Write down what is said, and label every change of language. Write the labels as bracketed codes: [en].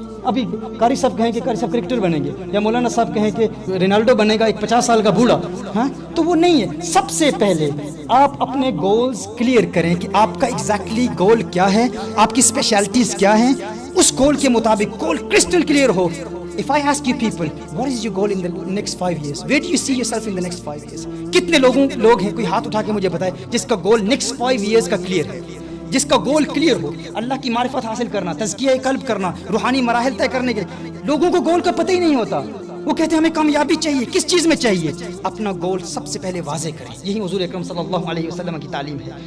[ur] ابھی قاری صاحب کہیں کہ قاری صاحب کرکٹر بنیں گے، یا مولانا صاحب کہیں کہ رونالڈو بنے گا، ایک 50 سال کا بوڑھا، ہاں تو وہ نہیں ہے. سب سے پہلے آپ اپنے گولز کلیئر کریں کہ آپ کا ایگزیکٹلی گول کیا ہے، آپ کی اسپیشلٹیز کیا ہیں. اس گول کے مطابق گول crystal clear ہو. [en] If I ask you people, what is your goal in the next 5 years? Where do you see yourself in the next 5 years? [ur] کتنے لوگ ہیں، کوئی ہاتھ اٹھا کے مجھے بتائے جس کا گول [en] next 5 years [ur] کا کلیئر ہے، جس کا گول کلیئر ہو. اللہ کی معرفت حاصل کرنا، تزکیہ قلب کرنا، روحانی مراحل طے کرنے کے. لوگوں کو گول کا پتہ ہی نہیں ہوتا. وہ کہتے ہیں ہمیں کامیابی چاہیے، کس چیز میں چاہیے. اپنا گول سب سے پہلے واضح کریں. یہی حضور اکرم صلی اللہ علیہ وسلم کی تعلیم ہے.